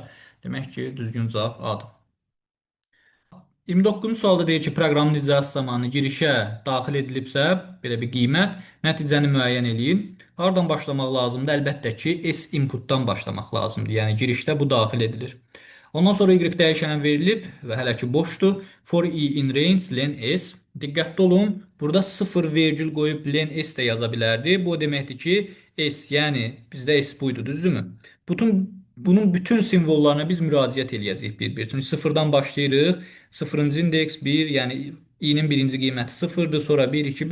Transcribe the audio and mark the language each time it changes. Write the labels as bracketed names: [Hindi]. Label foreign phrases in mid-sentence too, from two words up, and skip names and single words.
[Azerbaijani] Demək ki, düzgün cavab A-dır. 29-cu sualda deyir ki, proqramın icrası zamanı girişə daxil edilibsə, belə bir qiymət, nəticəni müəyyən eləyin. Hardan başlamaq lazımdır? Əlbəttə ki, S inputdan başlamaq lazımdır. Yəni girişdə bu daxil edilir. Ondan sonra y dəyişəni verilib və hələ ki boşdur. [English] For i in range len s. [Azerbaijani] Diqqətli olun. Burada 0 vergül qoyub len s də yaza bilərdi. Bu o deməkdir ki, s, yəni bizdə s buydu, düzdürmü? Bunun bütün simvollarına biz müraciət eləyəcəyik bir-bir. Çünki sıfırdan başlayırıq. Sıfırıncı indeks 1, yəni i-nin birinci qiyməti sıfırdır, sonra 1, 2.